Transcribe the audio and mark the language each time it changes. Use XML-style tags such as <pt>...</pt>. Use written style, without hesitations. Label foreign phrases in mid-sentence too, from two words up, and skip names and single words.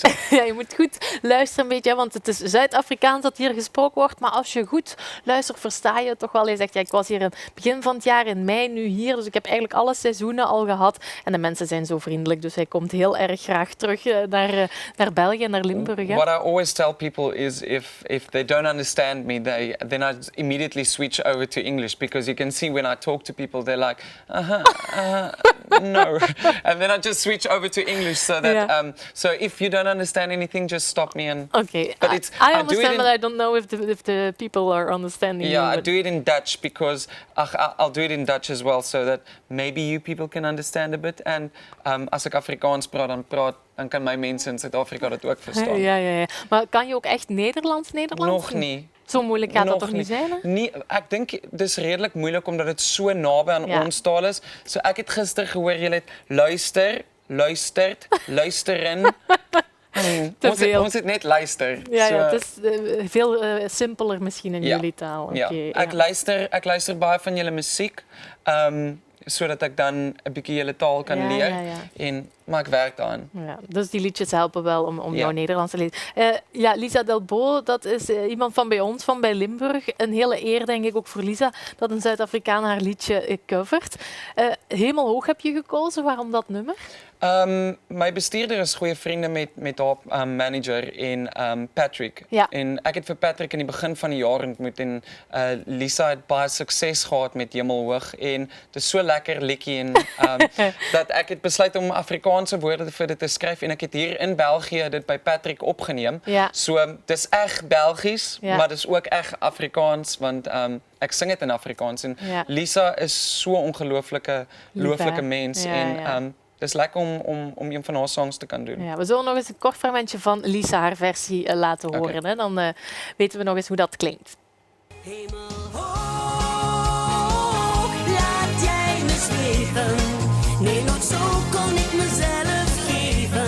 <nl>Ja, je moet goed luisteren een beetje, want het is Zuid-Afrikaans dat hier gesproken wordt. Maar als je goed luistert, versta je het toch wel. Je zegt, ja, ik was hier in het begin van het jaar, in mei, nu hier. Dus ik heb eigenlijk alle seizoenen al gehad. En de mensen zijn zo vriendelijk, dus hij komt heel erg graag terug naar België, naar Limburg. Hè?</nl> <en>What I always tell people is if they don't understand me, then I immediately switch over to English. Because you can see when I talk to people, they're like, no. And then I just switch over to English so that so if you don't understand anything, just stop me and. Okay, but I understand, but I don't know if the people are understanding. Yeah, I do it in Dutch because I'll do it in Dutch as well, so that maybe you people can understand a bit.</en> <nl>And als ik Afrikaans praat, dan kan mijn mensen in Zuid-Afrika dat ook verstaan. Ja. Maar kan je ook echt Nederlands? Nog niet. Zo moeilijk gaat dat toch niet zijn? Hè? Nee, ik denk het is redelijk moeilijk omdat het zo</nl> <af>naby aan ons taal</af> <nl>is.</nl> <af>So ek het gister gehoor jy het</af> <nl>luistert, luisteren.</nl> <af>Ons het net luister.</af> <nl>Ja, het is veel simpeler misschien in jullie taal. Okay,</nl> <af>ek luister baie van jullie muziek.</af> <nl>Zodat ik dan een beetje jullie taal kan leren. Maar ik werk daaraan. Ja, dus die liedjes helpen wel om jouw Nederlands te leren. Lisa Delbo, dat is iemand van bij ons, van bij Limburg. Een hele eer, denk ik, ook voor Lisa, dat een Zuid-Afrikaan haar liedje covert. Hemelhoog heb je gekozen. Waarom dat nummer? Mijn bestuurder is goede vrienden met haar manager en Patrick. Ja.</nl> <af>En</af> <nl>ik heb voor Patrick in het begin van het jaar ontmoet</nl> <af>en Lisa het baie sukses gehad met Hemelhoog en het is so lekker liedjie en dat ek het besluit om Afrikaanse woorde vir dit te skryf en ek het hier in België dit by Patrick opgeneem.</af> <nl>Ja.</nl> <af>So dis echt Belgisch, maar dis ook echt Afrikaans want ek sing dit in Afrikaans en Lisa is so 'n ongelooflike mens en</af> <nl>het is lekker om een van haar songs te kunnen doen. Ja, we zullen nog eens een kort fragmentje van Lisa haar versie laten horen. Hè? Dan weten we nog eens hoe dat klinkt. Hemelhoog, laat jij me zweven. Nee, nog zo kon ik mezelf geven.</nl>